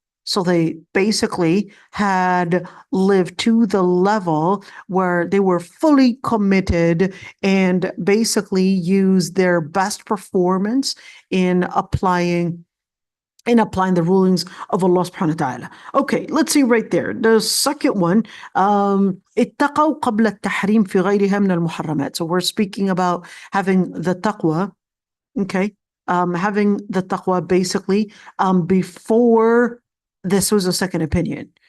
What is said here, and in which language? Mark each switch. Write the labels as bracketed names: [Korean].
[English] So they basically had lived to the level where they were fully committed and basically used their best performance in applying the rulings of Allah subhanahu wa ta'ala. Okay, let's see right there. The second one, [Arabic] اتقوا قبل التحريم في غيرها من المحرمات. [English] So we're speaking about having the taqwa, okay? Having the taqwa basically before, this was a second opinion.